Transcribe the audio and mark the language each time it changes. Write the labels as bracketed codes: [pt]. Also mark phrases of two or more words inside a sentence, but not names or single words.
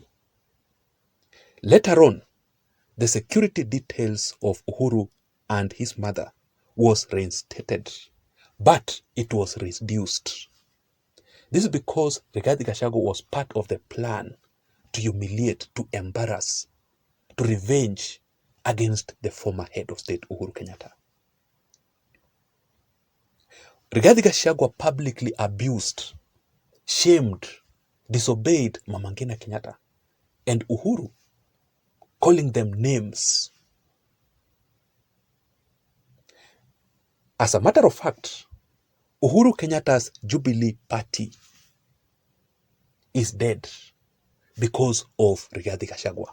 [en] Later on, the security details of Uhuru and his mother was reinstated, but it was reduced. This is because Rigathi Gachagua was part of the plan to humiliate, to embarrass, to revenge against the former head of state, Uhuru Kenyatta. Rigathi Gachagua publicly abused, shamed, disobeyed Mama Ngina Kenyatta and Uhuru, calling them names. As a matter of fact, Uhuru Kenyatta's Jubilee Party is dead because of Rigathi Gachagua.